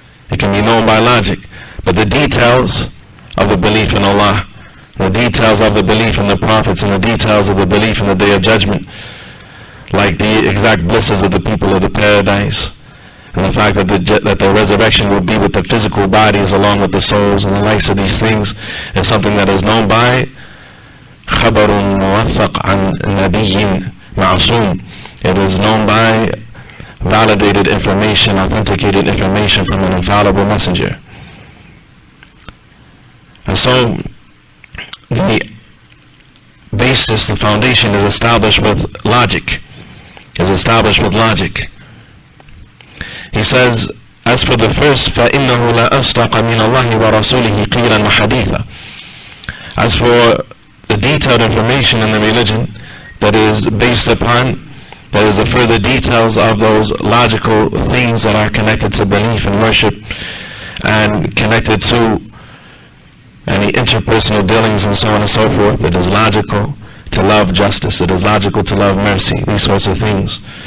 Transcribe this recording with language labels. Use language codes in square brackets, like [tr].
[en] It can be known by logic, but the details of the belief in Allah, the details of the belief in the prophets, and the details of the belief in the Day of Judgment, like the exact blisses of the people of the paradise, and the fact that the resurrection will be with the physical bodies along with the souls, and the likes of these things, is something that is known by [ar] خبر موثق عن نبي معصوم. [en] It is known by validated information, authenticated information from an infallible messenger. And so the basis, the foundation is established with logic. He says, as for the first, [ar] فَإِنَّهُ لَا أَصْدَقَ مِنَ اللَّهِ وَرَسُولِهِ قِيلًا وَحَدِيثًا. [en] As for the detailed information in the religion that is based upon, that is the further details of those logical things that are connected to belief and worship and connected to any interpersonal dealings and so on and so forth, it is logical to love justice, it is logical to love mercy, these sorts of things.